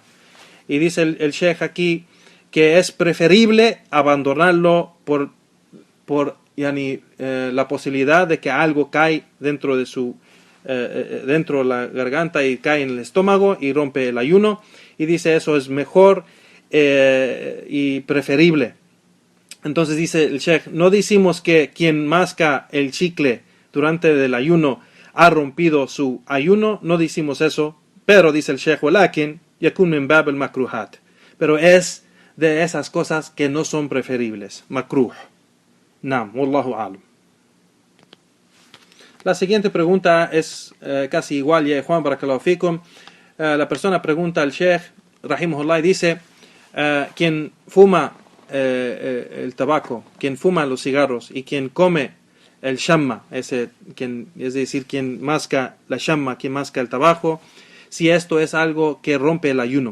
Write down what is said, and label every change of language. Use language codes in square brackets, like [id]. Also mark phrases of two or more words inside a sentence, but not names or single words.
[es] Y dice el Sheikh aquí que es preferible abandonarlo por yani, la posibilidad de que algo cae dentro de dentro de la garganta y cae en el estómago y rompe el ayuno. Y dice eso es mejor y preferible. Entonces dice el Sheikh, no decimos que quien masca el chicle durante el ayuno ha rompido su ayuno, no decimos eso, pero dice el Sheikh, [ar] ولكن يكون من باب المكروهات, [es] pero es de esas cosas que no son preferibles, makruh. [ar] نعم، والله أعلم. [es] La siguiente pregunta es casi igual, ya Juan, [ar] بارك الله فيكم. [es] La persona pregunta al Sheikh Rahimahullah y dice, quien fuma el tabaco, quien fuma los cigarros y quien come el shamma, es decir, quien masca la shamma, quien masca el tabaco, si esto es algo que rompe el ayuno.